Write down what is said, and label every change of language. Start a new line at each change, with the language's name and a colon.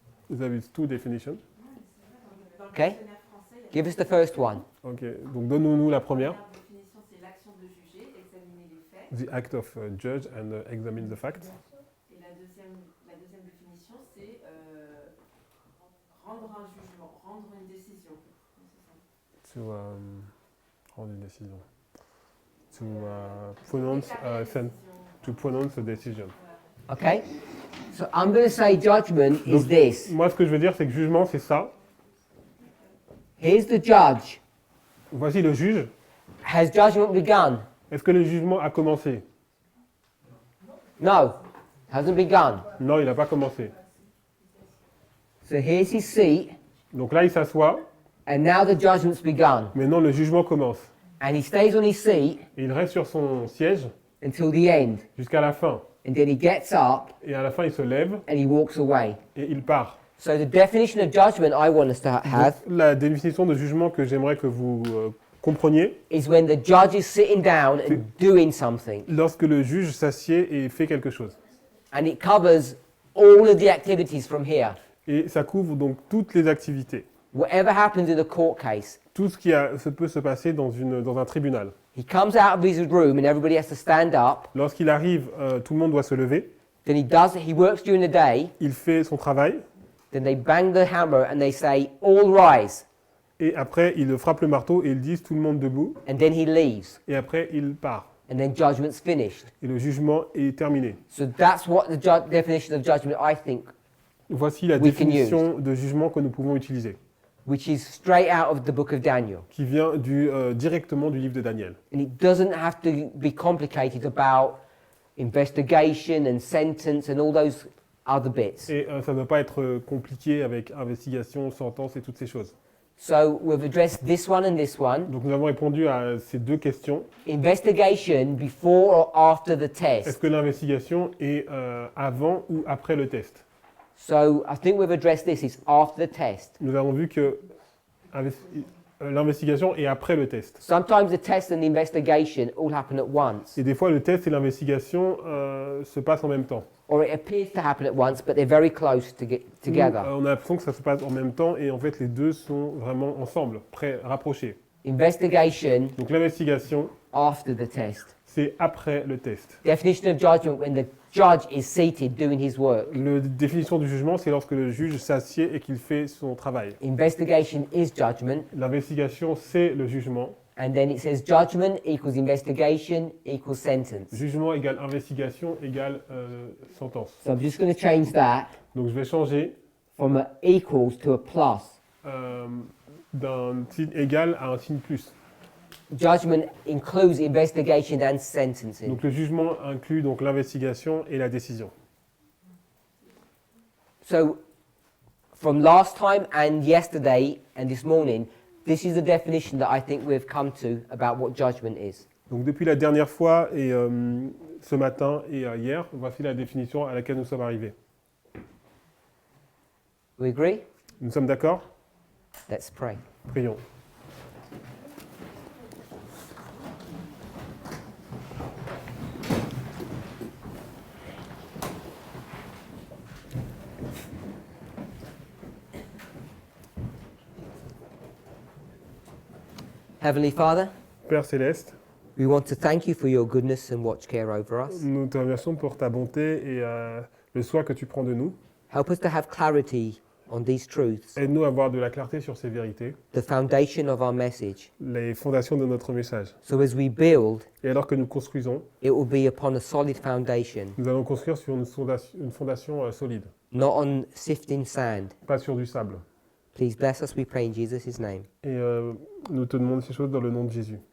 French: Vous avez
English: two definitions.
French: Dans le
English: Okay.
French: dictionnaire français, il y a
English: Give us the first one.
French: Ok, donc donne-nous la première. première définition, c'est l'action de juger, examiner les faits.
English: The act of judge and examine the facts.
French: Et la deuxième définition, c'est rendre un jugement, rendre une décision. To rendre une décision.
English: To pronounce to pronounce a decision. Okay? So I'm going to say judgment is this.
French: Moi, ce que je veux dire, c'est que jugement, c'est ça.
English: Here's the judge.
French: Voici le juge.
English: Has judgment begun?
French: Est-ce que le jugement a commencé?
English: No, hasn't begun.
French: Non, il n'a pas commencé.
English: So here's his seat,
French: Donc là, il s'assoit.
English: and now the judgment's begun.
French: Maintenant, le jugement commence.
English: And he stays on his seat
French: Et il reste sur son siège
English: until the end.
French: jusqu'à la fin.
English: And then he gets up
French: Et à la fin, il se lève
English: and he walks away.
French: et il part.
English: So the definition of judgment I want us to have
French: Donc, la définition de jugement que j'aimerais que vous compreniez,
English: is when the judge is sitting down and doing something.
French: lorsque le juge s'assied et fait quelque chose.
English: And it covers all of the activities from here.
French: Et ça couvre donc toutes les activités.
English: Whatever happens in a court case,
French: Tout ce qui peut se passer dans un tribunal.
English: he comes out of his room and everybody has to stand up.
French: Lorsqu'il arrive, tout le monde doit se lever.
English: Then he works during the day.
French: Il fait son travail.
English: Then they bang the hammer and they say, all rise.
French: Et après, il frappe le marteau et ils disent tout le monde debout.
English: And then he leaves.
French: Et après, il part.
English: And then judgment's finished.
French: Et le jugement est terminé.
English: So that's what the definition of judgment, I think,
French: Voici la
English: We can
French: définition de jugement que nous pouvons utiliser,
English: which is straight out of the book of Daniel.
French: qui vient directement du livre de Daniel.
English: And it doesn't have to be complicated about investigation and sentence and all those other bits.
French: Et ça ne doit pas être compliqué avec investigation, sentence et toutes ces choses.
English: So we've addressed this one and this one.
French: Donc nous avons répondu à ces deux questions.
English: Investigation before or after the
French: Est-ce
English: test.
French: que l'investigation est avant ou après le test?
English: So I think we've addressed this, it's after the test.
French: Nous avons vu que l'investigation est après le test.
English: Sometimes the test and the investigation all happen at once.
French: Et des fois, le test et l'investigation se passent en même temps.
English: Or it appears to happen at once, but they're very close together.
French: On a l'impression que ça se passe en même temps et en fait, les deux sont vraiment ensemble, rapprochés.
English: Investigation
French: Donc l'investigation,
English: after the test.
French: c'est après le test.
English: Definition of judgment when the judge is seated doing his work.
French: La définition du jugement, c'est lorsque le juge s'assied et qu'il fait son travail.
English: Investigation is judgment.
French: L'investigation, c'est le jugement.
English: And then it says judgment equals investigation equals sentence.
French: Jugement égale investigation égale sentence.
English: So I'm just going to change that
French: Donc je vais changer
English: from a equals to a plus.
French: d'un signe égal à un signe plus.
English: Judgment includes investigation and sentencing.
French: Donc le jugement inclut donc l'investigation et la décision.
English: So from last time and yesterday and this morning, this is the definition that I think we've come to about what judgment is.
French: Donc depuis la dernière fois et ce matin et hier, voici la définition à laquelle nous sommes arrivés.
English: We agree?
French: Nous sommes d'accord?
English: Let's pray.
French: Prions.
English: Heavenly Father,
French: Père Céleste,
English: we want to thank you for your goodness and watch care over us.
French: nous te remercions pour ta bonté et le soin que tu prends de nous.
English: Help us to have clarity on these truths,
French: Aide-nous à avoir de la clarté sur ces vérités,
English: the foundation of our message.
French: les fondations de notre message.
English: So as we build,
French: Et alors que nous construisons,
English: it will be upon a solid foundation,
French: nous allons construire sur une fondation solide,
English: not on sifting sand.
French: pas sur du sable.
English: Please bless us, we pray in Jesus' name.
French: Et nous te demandons ces choses dans le nom de Jésus.